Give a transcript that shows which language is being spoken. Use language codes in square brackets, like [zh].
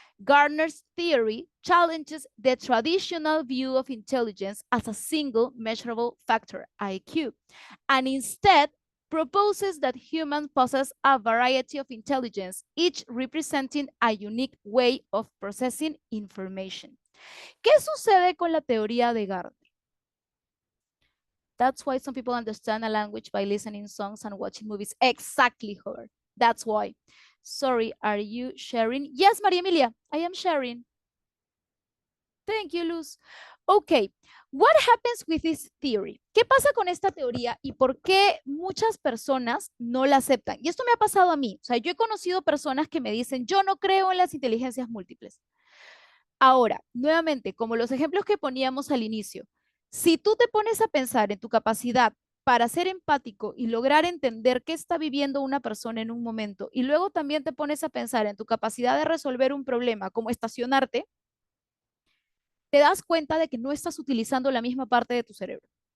[en] Gardner's theory challenges the traditional view of intelligence as a single measurable factor, IQ, and instead proposes that humans possess a variety of intelligence, each representing a unique way of processing information. [es] ¿Qué sucede con la teoría de Gardner? [en] That's why some people understand a language by listening songs and watching movies. Exactly, Howard. That's why. Sorry, are you sharing? Yes, Maria Emilia, I am sharing. Thank you, Luz. Ok, what happens with this theory? [es] ¿Qué pasa con esta teoría y por qué muchas personas no la aceptan? Y esto me ha pasado a mí. O sea, yo he conocido personas que me dicen, yo no creo en las inteligencias múltiples. Ahora, nuevamente, como los ejemplos que poníamos al inicio, si tú te pones a pensar en tu capacidad para ser empático y lograr entender qué está viviendo una persona en un momento, y luego también te pones a pensar en tu capacidad de resolver un problema, como estacionarte, te das cuenta de que no estás utilizando la misma parte de tu cerebro.